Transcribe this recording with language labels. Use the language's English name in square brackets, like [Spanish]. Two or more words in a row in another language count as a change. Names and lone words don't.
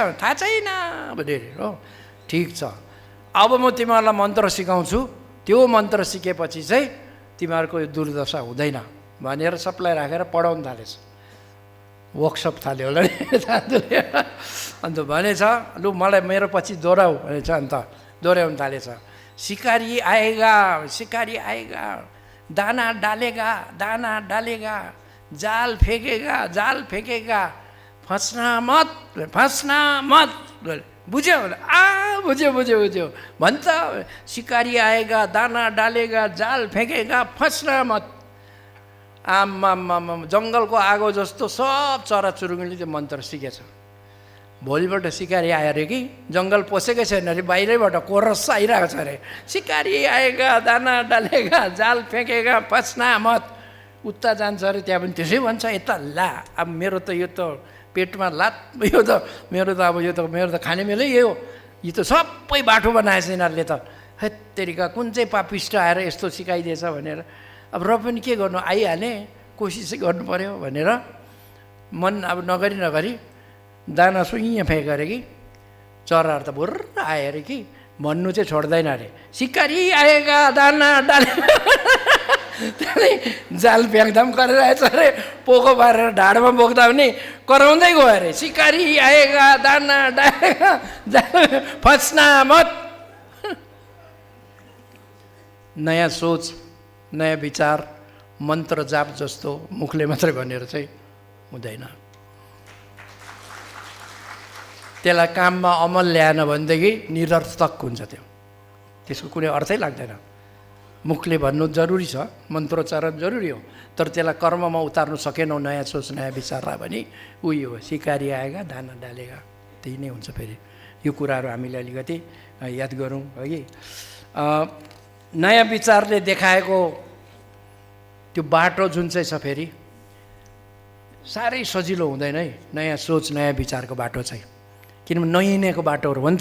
[Nepali] थाहा छैन भने हो, ठिक छ, अब म तिमीहरूलाई मन्त्र सिकाउँछु, त्यो मन्त्र सिकेपछि चाहिँ तिमीहरूको यो दुर्दशा हुँदैन भनेर सबलाई राखेर पढाउनु थालेछ। वर्कसप थाल्यो होला नि दाजुले। अन्त भनेछ लु मलाई मेरो पछि दोहोऱ्याउ भनेछ। अन्त दोहोऱ्याउनु थालेछ। [Hindi] सिकारी आएगा, सिकारी आएगा, दाना डालेगा, दाना डालेगा, जाल फेंकेगा, जाल फेंकेगा, फँसना मत, फँसना मत। [Nepali] बुझ्यो? बुझ्यो बुझ्यो बुझ्यो भन्छ। [Hindi] सिकारी आएगा, दाना डालेगा, जाल फेंकेगा, फँसना मत। [Nepali] आम्मामा जङ्गलको आगो जस्तो सब चराचुरुङ्गीले त्यो मन्त्र सिकेछ। भोलिपल्ट सिकारी आयो अरे कि जङ्गल पसेकै छैन अरे, बाहिरैबाट कोरस आइरहेको छ अरे, [Hindi] सिकारी आएगा, दाना डालेगा, जाल फेंकेगा, फँसना मत। [Nepali] उता जान्छ अरे, त्यहाँ पनि त्यसै भन्छ। यता ला अब मेरो त यो त पेटमा लात, यो त मेरो त अब यो त मेरो त खाने मेलै यही हो, यो त सबै बाटो बनाएछ यिनीहरूले त। हेत्तेरिका कुन चाहिँ पापिष्ट आएर यस्तो सिकाइदिएछ भनेर। अब र पनि के गर्नु, आइहालेँ, कोसिस गर्नु पऱ्यो भनेर मन अब नगरी नगरी दाना सुइँ फ्याँक्यो अरे कि चराहरू त भुर्र आयो अरे कि भन्नु चाहिँ छोड्दैन अरे। [Hindi] सिकारी आएगा, दाना डाले [Nepali] त्यहाँदेखि जाल फ्याँक्दा पनि कराइरहेछ अरे, पोको पारेर ढाडमा बोक्दा पनि कराउँदै गयो अरे। [Hindi] सिकारी आएगा, दाना डालेगा, फँसना मत। [Nepali] नयाँ सोच, नयाँ विचार मन्त्र जाप जस्तो मुखले मात्रै भनेर चाहिँ हुँदैन। त्यसलाई काममा अमल ल्याएन भनेदेखि निरर्थक हुन्छ, त्यो त्यसको कुनै अर्थै लाग्दैन। मुखले भन्नु जरुरी छ, मन्त्रोच्चारण जरुरी हो, तर त्यसलाई कर्ममा उतार्नु सकेनौ नयाँ सोच नयाँ विचारलाई भने उयो हो, [Hindi] सिकारी आएगा, दाना डालेगा, [Nepali] त्यही नै हुन्छ। फेरि यो कुराहरू हामीले अलिकति याद गरौँ है कि नयाँ विचारले देखाएको त्यो बाटो जुन चाहिँ छ फेरि साह्रै सजिलो हुँदैन है, नयाँ सोच नयाँ विचारको बाटो चाहिँ, किनभने नहिँडेको बाटोहरू हो नि त।